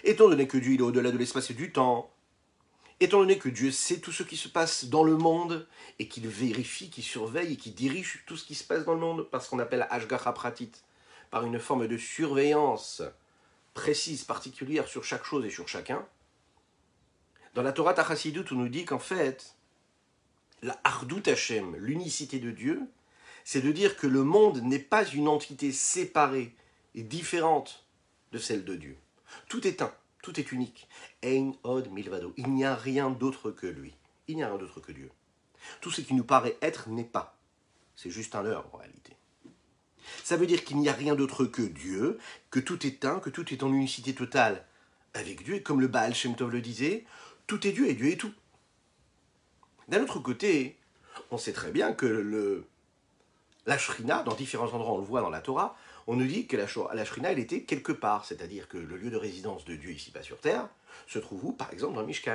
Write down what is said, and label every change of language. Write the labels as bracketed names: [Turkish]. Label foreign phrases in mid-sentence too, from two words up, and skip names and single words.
[French] Étant donné que Dieu il est au-delà de l'espace et du temps, étant donné que Dieu sait tout ce qui se passe dans le monde, et qu'il vérifie, qu'il surveille et qu'il dirige tout ce qui se passe dans le monde, par ce qu'on appelle [Hebrew] השגחה פרטית, [French] par une forme de surveillance précise, particulière sur chaque chose et sur chacun, dans la [Hebrew] תורת החסידות, [French] on nous dit qu'en fait, la [Hebrew] אחדות השם, [French] l'unicité de Dieu, c'est de dire que le monde n'est pas une entité séparée et différente de celle de Dieu. Tout est un, tout est unique. [Hebrew] אין עוד מלבדו. [French] Il n'y a rien d'autre que lui. Il n'y a rien d'autre que Dieu. Tout ce qui nous paraît être n'est pas. C'est juste un leurre en réalité. Ça veut dire qu'il n'y a rien d'autre que Dieu, que tout est un, que tout est en unicité totale avec Dieu. Et comme le Baal Shem Tov le disait, tout est Dieu et Dieu est tout. D'un autre côté, on sait très bien que la Shrina, dans différents endroits, on le voit dans la Torah, on nous dit que la Shrina, elle était quelque part, c'est-à-dire que le lieu de résidence de Dieu ici-bas sur terre se trouve où? Par exemple dans le Mishkan.